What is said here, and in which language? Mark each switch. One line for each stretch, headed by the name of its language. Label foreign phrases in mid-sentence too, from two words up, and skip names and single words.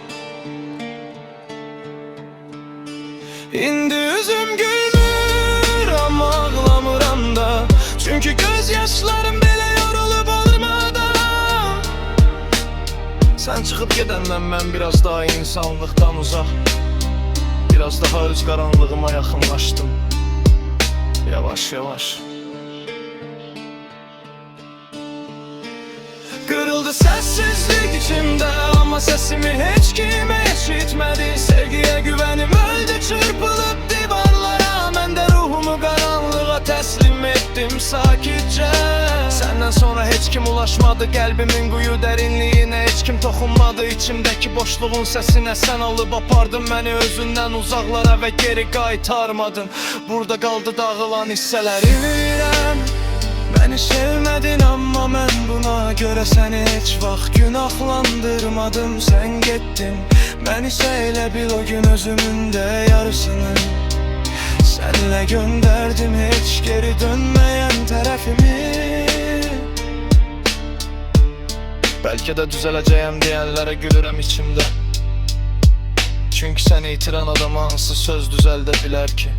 Azerbaijani: İndi üzüm gülmür, amma ağlamıram da, çünki göz yaşlarım belə yorulub olmadan. Sən çıxıb gedəndən mən biraz daha insanlıqdan uzaq, biraz daha öz qaranlığıma yaxınlaşdım. Yavaş yavaş.
Turkish: Kırıldı sessizlik içimde ama sesimi hiç kim işitmedi. Sevgiye güvenim öldü çırpılıp divarlara, ben de ruhumu karanlığa teslim ettim sakitçe. Senden sonra hiç kim ulaşmadı kalbimin kuyu derinliğine, hiç kim dokunmadı içimdeki boşluğun sesine.
Azerbaijani: Sen alıp apardın beni özünden uzaklara ve geri qaytarmadın.
Turkish: Burada kaldı dağılan hisselerim. Beni sevmedin amma
Azerbaijani: mən buna görə səni heç vaxt günahlandırmadım. Sen getdin, mən isə elə bil o gün özümün də yarısını sənlə gönderdim, heç geri dönmeyen tərəfimi.
Turkish: Belki de düzeleceğim diyenlere
Azerbaijani: gülürəm içimdə, çünkü seni itiren adama hansı söz düzəldə bilər ki.